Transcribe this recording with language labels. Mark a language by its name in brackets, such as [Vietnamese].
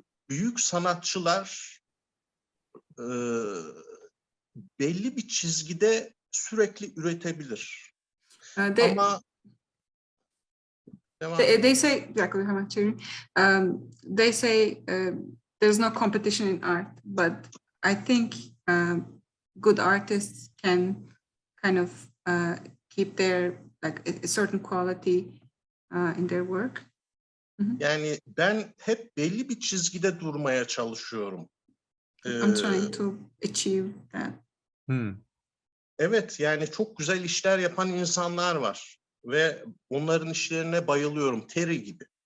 [Turkish] Büyük sanatçılar belli bir çizgide sürekli üretebilir. Ama [English] they say, [Turkish] bir dakika hemen çevireyim. [English] They say there's no competition in art, but I think good artists can kind of keep their like a certain quality in their work. [Turkish] Yani ben hep belli bir çizgide durmaya çalışıyorum. [English] I'm trying to achieve that. [Turkish] Evet, yani çok güzel işler yapan insanlar var ve onların işlerine bayılıyorum, Terry gibi.